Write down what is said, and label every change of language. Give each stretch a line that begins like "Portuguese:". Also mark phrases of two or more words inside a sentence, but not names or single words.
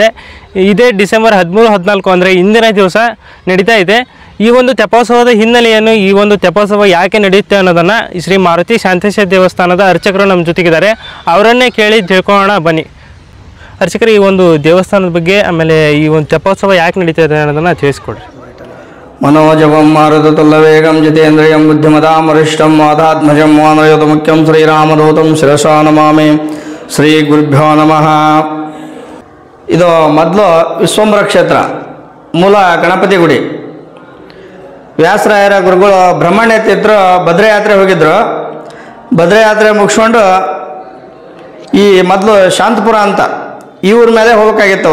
Kannada: ಇದೇ ಡಿಸೆಂಬರ್ 13-14 ಅಂದರೆ ಇಂದಿನ ದಿವಸ ನಡೀತಾ ಇದೆ. ಈ ಒಂದು ತೆಪ್ಪೋತ್ಸವದ ಹಿನ್ನೆಲೆಯನ್ನು, ಈ ಒಂದು ತೆಪ್ಪೋತ್ಸವ ಯಾಕೆ ನಡೆಯುತ್ತೆ ಅನ್ನೋದನ್ನು ಶ್ರೀ ಮಾರುತಿ ಶಾಂತೇಶ ದೇವಸ್ಥಾನದ ಅರ್ಚಕರು ನಮ್ಮ ಜೊತೆಗಿದ್ದಾರೆ. ಅವರನ್ನೇ ಕೇಳಿ ತಿಳ್ಕೊಳ್ಳೋಣ ಬನ್ನಿ. ಅರ್ಚಕರು, ಈ ಒಂದು ದೇವಸ್ಥಾನದ ಬಗ್ಗೆ, ಆಮೇಲೆ ಈ ಒಂದು ತೆಪ್ಪೋತ್ಸವ ಯಾಕೆ ನಡೀತಾ ಇದೆ ಅನ್ನೋದನ್ನು ತಿಳಿಸ್ಕೊಡ್ರಿ.
Sanskrit: मनोजवं मारुततुल्यवेगं जितेन्द्रियं बुद्धिमतां वरिष्ठं वातात्मजं वानरयोत मुख्यं श्रीरामदूतं ಶಿರಸಾ ನಮಾಮಿ. ಶ್ರೀ ಗುರುಭ್ಯೋ ನಮಃ.
Kannada: ಇದು ಮೊದಲು ವಿಶ್ವಂಬರ ಕ್ಷೇತ್ರ, ಮೂಲ ಗಣಪತಿ ಗುಡಿ. ವ್ಯಾಸರಾಯರ ಗುರುಗಳು ಬ್ರಹ್ಮಣ್ಯ ತೀರ್ಥರು ಭದ್ರಯಾತ್ರೆ ಹೋಗಿದ್ದರು. ಭದ್ರಯಾತ್ರೆ ಮುಗಿಸ್ಕೊಂಡು ಈ ಮೊದಲು ಶಾಂತಪುರ ಅಂತ ಈ ಊರ ಮೇಲೆ ಹೋಗ್ಬೇಕಾಗಿತ್ತು.